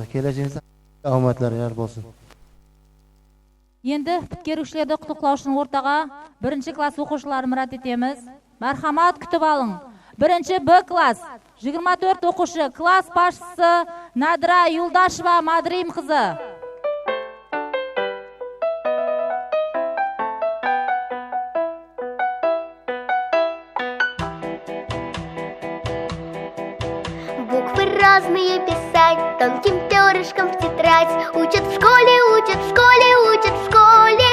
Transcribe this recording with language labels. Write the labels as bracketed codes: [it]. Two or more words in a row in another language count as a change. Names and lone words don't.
[uz] Kelajagingizda omadlar yor bo'lsin. Endi bitkiruvchilarni qutlaqlash uchun o'rtaga 1-klass o'quvchilarini murat etamiz. Marhamat kutib oling. 1-B klass 24 o'quvchi, klass boshchisi Nadira Yuldasheva Madrim qizi. [ru] Буквы разные писать, тонким перышком в тетрадь. Учат в школе, учат в школе, учат в школе.